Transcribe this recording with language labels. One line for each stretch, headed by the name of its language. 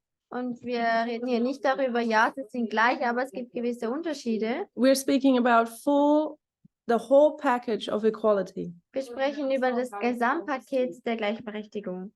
German: Und wir reden hier nicht darüber, ja, sie sind gleich, aber es gibt gewisse Unterschiede.
English: We're speaking about the whole package of equality.
German: Wir sprechen über das Gesamtpaket der Gleichberechtigung.